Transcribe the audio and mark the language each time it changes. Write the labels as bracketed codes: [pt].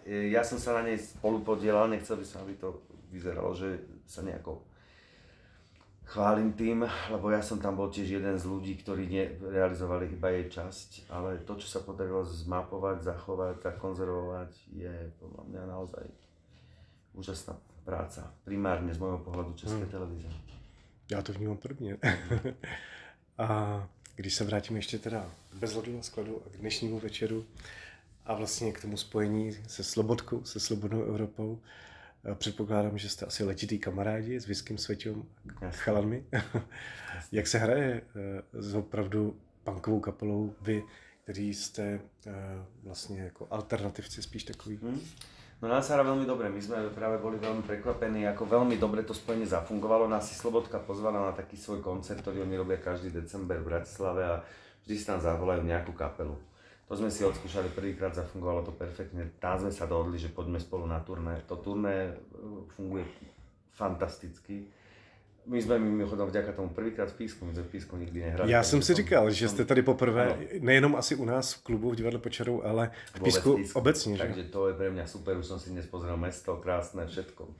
[sk] Ja som sa na nej spolupodielal, nechcel by som, aby to vyzeralo, že sa nejako chválim tým, lebo ja som tam bol tiež jeden z ľudí, ktorí realizovali iba jej časť, ale to, čo sa podarilo zmapovať, zachovať, zakonzervovať, je podľa mňa naozaj úžasná práca, primárne z môjho pohľadu České televízie. [cs] Já to vnímám prvně. A když se vrátíme ještě teda bez ladu a skladu a k dnešnímu večeru a vlastně k tomu spojení se Slobodkou, se Slobodnou Evropou, předpokládám, že jste asi letitý kamarádi s Vyským Sveťom a chalanmi. Jak se hraje s opravdu punkovou kapelou vy, kteří jste vlastně jako alternativci spíš takový? [sk] No nás sa hrá veľmi dobre, my sme práve boli veľmi prekvapení, ako veľmi dobre to spojenie zafungovalo. Nás si Slobodka pozvala na taký svoj koncert, ktorý oni robia každý december v Bratislave a vždy si tam zavolajú nejakú kapelu. To sme si odskúšali prvýkrát, zafungovalo to perfektne. Tam sme sa dohodli, že poďme spolu na turné. To turné funguje fantasticky. [cs] My jsme mimochodem vďaka tomu prvýkrát v Písku, my jsme v Písku nikdy nehrali. Já jsem si říkal, že jste tady poprvé, nejenom asi u nás v klubu v divadle Pod čarou, ale v Písku obecně. [sk] Takže to je pre mňa super, už som si dnes pozrel mesto, krásne, všetko.